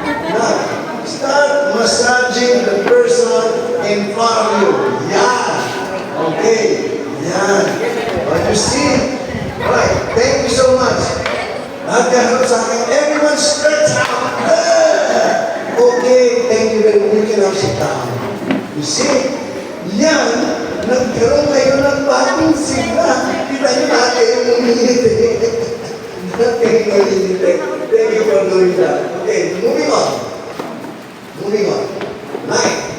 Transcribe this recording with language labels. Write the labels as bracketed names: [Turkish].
[English] Now, start massaging the person in front of you. Yan. Okay. Yan. But you see? Alright. Thank you so much. [Filipino] Lahat ka harap sa akin. [English] Everyone stretch out. Okay, thank you very much. You can now sit down. [Filipino] You see, yan, nagkaroon kayo ng bagong sigla. Kita nyo natin yung uminit. [English] Thank you for doing that. Okay, moving on. Moving on. Life.